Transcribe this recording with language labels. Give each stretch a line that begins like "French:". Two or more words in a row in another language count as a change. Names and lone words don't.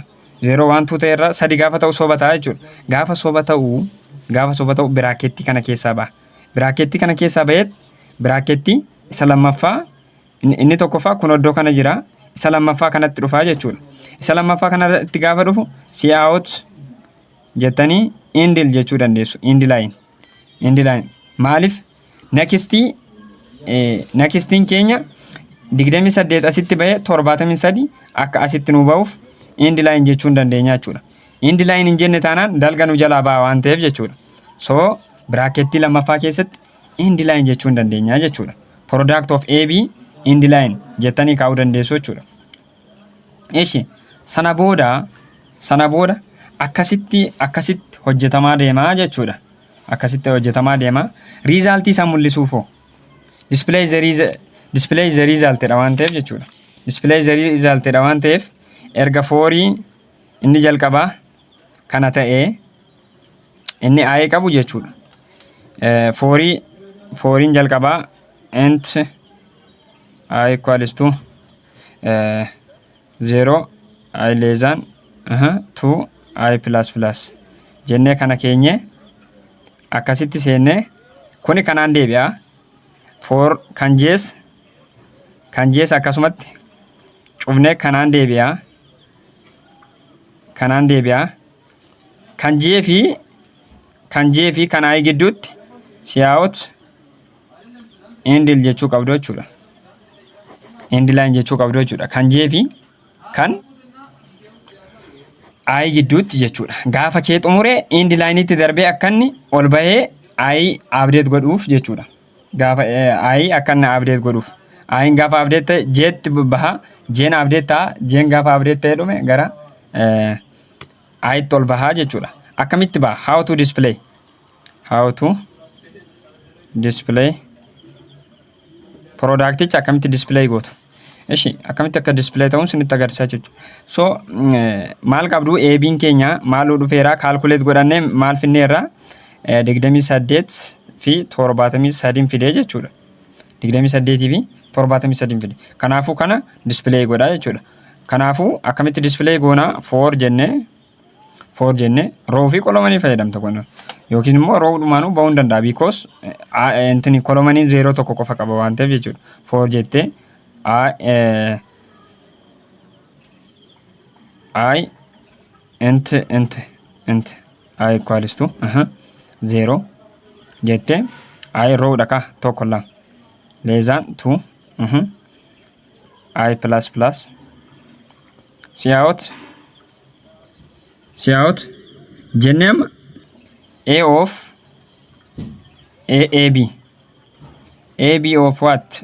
Oromo: 0 1 2 ta'eera 3 gaafa ta'u soba ta'a jechuudha. Gaafa soba ta'u biraaketti kana keessaa ba'a. Biraaketti kana keessaa ba'eet biraaketti isa lammaffaa inni tokkoffaa kun iddoo kana jira. Isa lammaffaa kanatti dhufaa jechuudha. Isa lammaffaa kanatti gaafa dhufu
English: see out
Oromo: jettanii indil jechuu dandeessu. Indiline. Maaliif nextiin keenya 28 asitti ba'ee 73 akka asitti nu ba'uuf indiline jechuun dandeenya jechuudha. Indiline hin jenne taanaan dalga nu jalaa ba'a waan ta'eef jechuudha. So biraaketti lammaffaa keessatti indiline jechuun dandeenya jechuudha.
English: Product of AB
Oromo: indiline jettanii kaa'uu dandeessu jechuudha. Eshi sana booda akkasitti hojjetamaa deemaa jechuudha. Akkasitti hojjetamaa deemaa. Resultii isaa mul'isuufoo
English: display the result
Oromo: dha waan ta'eef jechuudha.
English: Display the result
Oromo: dha waan ta'eef erga 4 inni jalqabaa kana ta'ee inni I qabu jechuudha. 4 jalqabaa
English: int I equals to 0 I less than 2 I plus
Oromo: jennee kana keenye akkasitti seennee kuni kanaan deebi'a. 4 kan jees akkasumatti cufnee kanaan deebi'a. Kan jee fi kan I gidduutti
English: see out
Oromo: indil jechuu qabdu jechuudha.
English: end line
Oromo: jechuu qabdu jechuudha. Kan J fi kan I gidduutti jechuudha. Gaafa kee xumuree
English: end line
Oromo: itti darbee akka inni ol bahee I update godhuuf jechuudha. Gaafa I akka inni update godhuuf. I gaafa update ta'e J baha, J update ta'a, J gaafa update ta'e dhume gara I ol baha jechuudha. Akkamitti baha?
English: How to display. How to display
Oromo: producticha akkamitti display gootu. Eshi akkamitti akka display ta'uun sinitti agarsiisaa jechuudha. So maal qabdu AB'n keenya maaluu dhufeera calculate godhannee maal finneerra 28 fi 73 fidee jechuudha. 28 fi 73 fide. Kanaafuu kana display godha jechuudha. Kanaafuu akkamitti display goona 4 jenne row fi kolomanii fayyadamta kun. Yookiin immoo row dhumaanuu ba'uu danda'a because intini kolomanii 0 tokko qofa qaba waan ta'eef jechuudha. 4 jettee I
English: I equals to 0
Oromo: jette I row dhaka tokko lama
English: less than 2 I plus cout jennee A of AB of what?